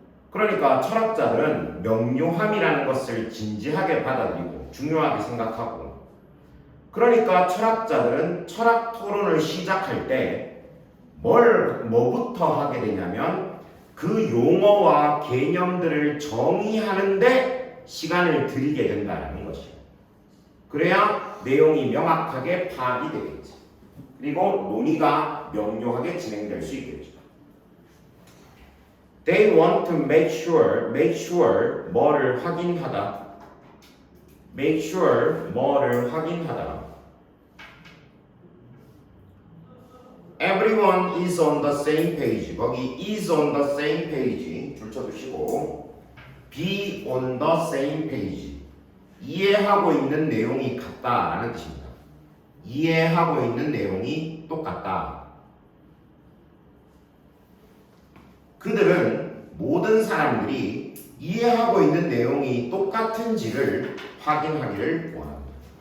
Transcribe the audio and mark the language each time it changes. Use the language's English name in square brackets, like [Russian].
[Korean] 그러니까 철학자들은 명료함이라는 것을 진지하게 받아들이고 중요하게 생각하고 그러니까 철학자들은 철학 토론을 시작할 때 뭐부터 하게 되냐면 그 용어와 개념들을 정의하는데 시간을 들이게 된다는 것이에요. 그래야 내용이 명확하게 파악이 되겠지. 그리고 논의가 명료하게 진행될 수 있겠죠. [English] They want to make sure [Korean] 뭐를 확인하다. [English] make sure [Korean] 뭐를 확인하다. [English] Everyone is on the same page. [Korean] 거기 [English] is on the same page [Korean] 줄쳐두시고 [English] be on the same page. [Korean] 이해하고 있는 내용이 같다라는 뜻입니다. 이해하고 있는 내용이 똑같다. 그들은 모든 사람들이 이해하고 있는 내용이 똑같은지를 확인하기를 원합니다.